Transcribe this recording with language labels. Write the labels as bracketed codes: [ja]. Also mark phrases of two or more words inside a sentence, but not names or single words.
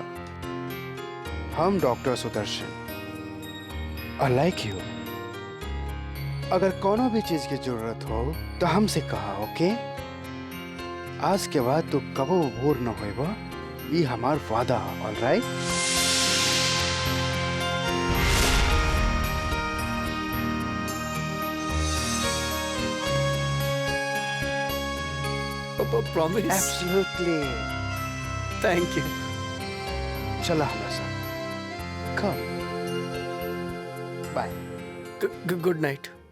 [bho] हम डॉक्टर सुदर्शन, [en] I like you. [bho] अगर कोनो भी चीज की जरूरत हो तो हमसे कहा, ओके? आज के बाद तू कबो बोर न होएबा, ये हमार वादा है। ऑलराइट? प्रॉमिस। एब्सोल्युटली। थैंक यू। चला हमारे साथ। कम। बाय। [en] good night.